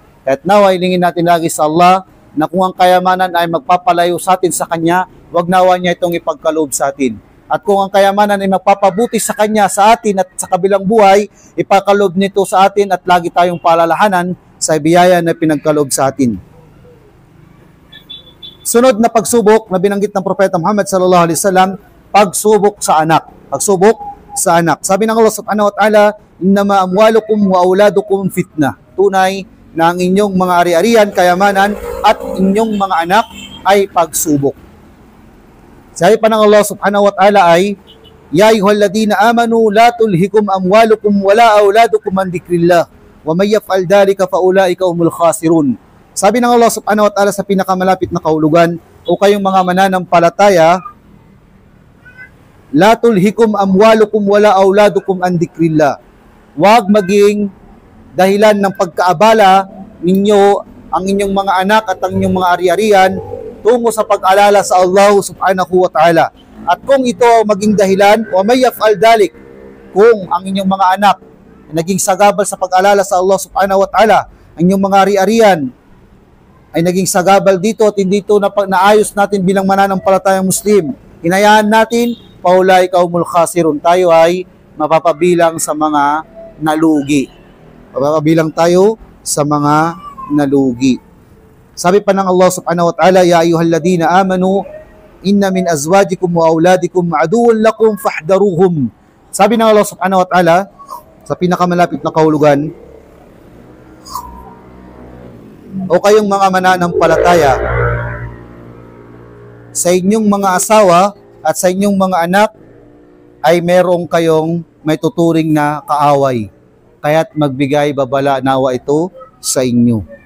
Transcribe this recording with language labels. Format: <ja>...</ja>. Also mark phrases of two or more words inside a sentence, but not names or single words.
<tl>Kahit nawa, hilingin natin lagi sa Allah na kung ang kayamanan ay magpapalayo sa atin sa Kanya, wag nawa niya itong ipagkaloob sa atin. At kung ang kayamanan ay magpapabuti sa Kanya, sa atin at sa kabilang buhay, ipagkaloob nito sa atin at lagi tayong palalahanan sa biyaya na pinagkaloob sa atin. Sunod na pagsubok na binanggit ng Propeta Muhammad</tl> <ar>صلى الله عليه وسلم,</ar> <tl>pagsubok sa anak. Pagsubok sa anak. Sabi ng</tl> <ar>Allah سبحانه وتعالى إنما أموالكم وأولادكم فتنة.</ar> <tl>Tunay na ang inyong mga ari-arian, kayamanan, at inyong mga anak ay pagsubok. Sabi pa ng</tl> <ar>Allah سبحانه وتعالى ay, يا أيها الذين آمنوا لا تلهكم أموالكم ولا أولادكم عن ذكر الله ومن يفعل ذلك فأولئك هم الخاسرون.</ar> <tl>Sabi ng Allah</tl> <ar>سبحانه وتعالى</ar> <tl>sa pinakamalapit na kahulugan, o kayong mga mananampalataya,</tl> <ar>لا تلهكم أموالكم ولا أولادكم عن ذكر الله.</ar> <tl>Huwag maging dahilan ng pagkaabala ninyo ang inyong mga anak at ang inyong mga ari-arian tungo sa pag-alala sa Allah</tl> <ar>سبحانه وتعالى.</ar> <tl>At kung ito maging dahilan,</tl> <ar>ومن يفعل ذلك,</ar> <tl>kung ang inyong mga anak naging sagabal sa pag-alala sa Allah</tl> <ar>سبحانه وتعالى,</ar> <tl>ang inyong mga ari-arian ay naging sagabal dito at hindi ito naayos natin bilang mananampalatayang Muslim, hinayaan natin,</tl> <ar>فأولئك هم الخاسرون,</ar> <tl>tayo ay mapapabilang sa mga nalugi. Mapapabilang tayo sa mga nalugi. Sabi pa ng</tl> <ar>Allah سبحانه وتعالى يا أيها الذين آمنوا إن من أزواجكم وأولادكم عدوا لكم فاحذروهم.</ar> <tl>Sabi ng Allah</tl> <ar>سبحانه وتعالى</ar> <tl>sa pinakamalapit na kahulugan, o kayong mga mananampalataya, sa inyong mga asawa at sa inyong mga anak ay merong kayong may tuturing na kaaway, kaya't magbigay babala nawa ito sa inyo.</tl>